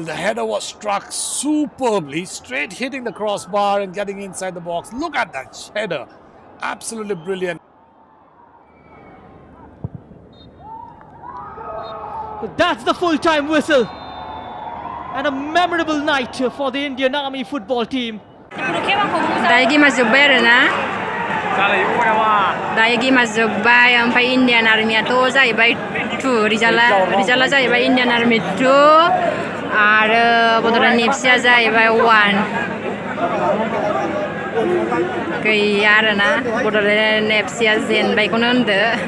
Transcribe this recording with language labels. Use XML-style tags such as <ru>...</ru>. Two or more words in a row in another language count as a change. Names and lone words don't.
<en>The header was struck superbly, straight hitting the crossbar and getting inside the box. Look at that header. Absolutely brilliant. That's the full-time whistle. And a memorable night for the Indian Army football team.</en> <brx>दायो गेमा जोब्बाय आरोना दायो गेमा जोब्बाय ओमफ्राय इन्डियान आर्मियाथ' जाहैबाय 2 रिजाल्टआ जाहैबाय इन्डियान आर्मि 2 आरो बड'लेण्ड एफसिआ जाहैबाय 1 गैया आरोना बड'लेण्ड एफसिआ जेनबायखौनो होनदो</brx>